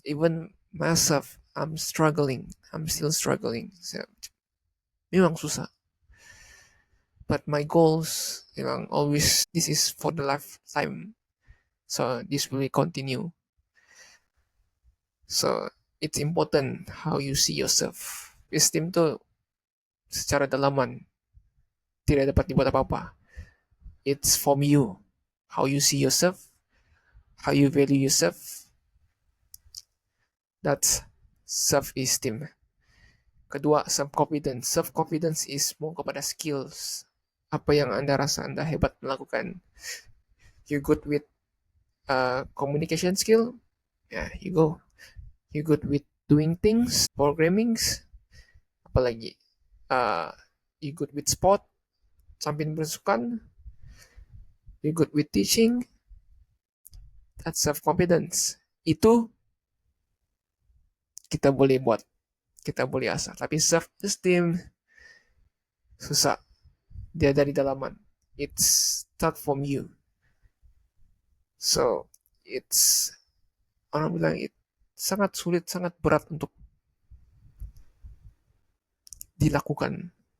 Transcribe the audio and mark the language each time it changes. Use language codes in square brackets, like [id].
[en] Even myself, I'm still struggling. So, [ms] memang susah. [en] But my goals memang always, this is for the lifetime, so this will continue. So it's important how you see yourself. [ms] Esteem tuh secara dalaman tidak dapat dibuat apa-apa. [en] It's from you. How you see yourself, how you value yourself, that's self-esteem. Kedua, self-confidence. Self-confidence is more kepada skills. [ms] Apa yang Anda rasa Anda hebat melakukan. [en] You good with communication skill? Yeah, you go. You good with doing things, programmings, apalagi. You good with sport, [ms] sambil bersukan. [en] You good with teaching, that's self-confidence. [ms] Itu kita boleh buat, kita boleh asah. Tapi self-esteem susah. Dia dari dalaman. [en] It's start from you. So, it's, [ms] orang bilang, sangat sulit, sangat berat untuk dilakukan.